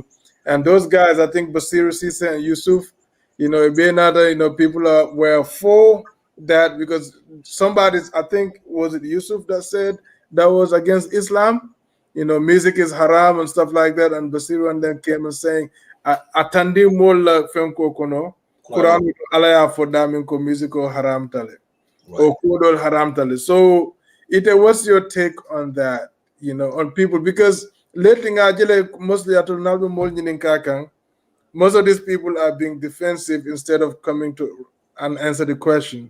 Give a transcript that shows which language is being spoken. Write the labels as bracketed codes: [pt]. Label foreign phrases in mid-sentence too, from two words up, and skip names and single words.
[en] And those guys, I think Basiru Sisa and Yusuf, Benada, people were for that because somebody's, I think, was it Yusuf that said that was against Islam? Music is haram and stuff like that. And Basiru and then came and saying, [man] Atandi mola fenko kono, Quran alaya for damin ko music or haram tale. Or kodol haram tale. [en] So, what's your take on that, on people? Because lately, mostly most of these people are being defensive instead of coming to and answer the question.